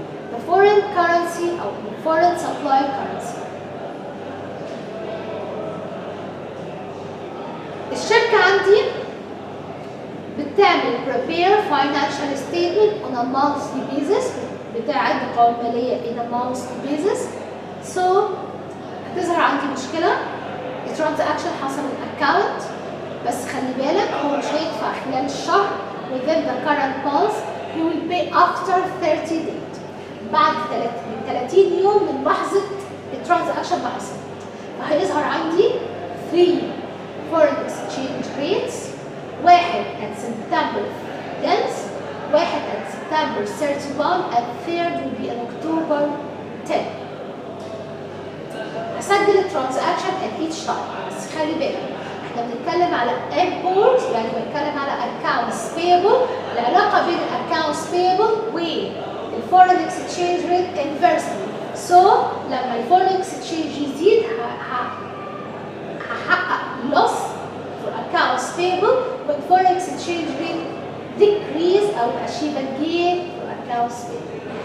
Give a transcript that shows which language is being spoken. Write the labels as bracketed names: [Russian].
[English] The foreign currency or the foreign supply currency. [Arabic] الشركة عندي بتعمل [English] prepare financial statement on a monthly basis [Arabic] بتعد قوائم مالية [English] in a monthly basis. [Arabic] So هتظهر عندي مشكلة الترانزاكشن حصل الاكونت بس خلي بالك هو مش هيدفع خلال الشهر [English] within the current month he will pay after 30 days [Arabic] بعد 30 يوم من لحظة الترانزاكشن ما حصل. فهيظهر عندي [English] 3 foreign exchange rates واحد at September 10th واحد at September 31 and third will be on October 10. [Arabic] هسجل الترانزاكشن [English] at each time [Arabic] بس خلي بالك احنا بنتكلم على import يعني بنتكلم على accounts payable. العلاقة بين accounts payable والforeign [English] exchange rate inversely. So لما الforeign exchange [Arabic] يزيد هحقق [English] loss for accounts payable when foreign exchange rate decrease أو achieve a gain for accounts payable.